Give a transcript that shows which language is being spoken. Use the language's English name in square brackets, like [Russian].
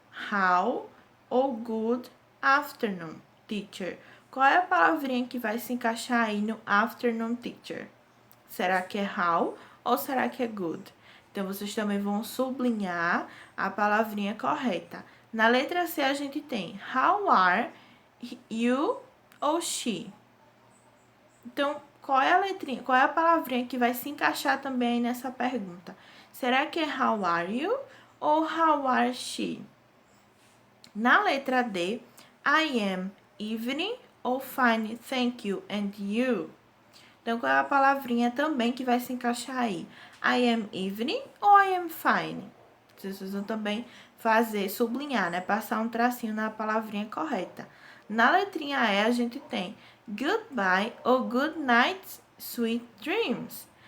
[English] How ou good afternoon, teacher. [Portuguese] Qual é a palavrinha que vai se encaixar aí no [English] afternoon, teacher? [Portuguese] Será que é how ou será que é good? Então, vocês também vão sublinhar a palavrinha correta. Na letra C, a gente tem [English] how are you [Portuguese] ou she. Então, qual é a letrinha, qual é a palavrinha que vai se encaixar também nessa pergunta? Será que é [English] how are you [Portuguese] ou [English] how are she? [Portuguese] Na letra D, [English] I am evening ou fine, thank you, and you? [Portuguese] Então, qual é a palavrinha também que vai se encaixar aí? [English] I am evening [Portuguese] ou [English] I am fine? [Portuguese] Vocês vão também sublinhar, né? Passar um tracinho na palavrinha correta. Na letrinha E, a gente tem goodbye ou [English] good night, sweet dreams.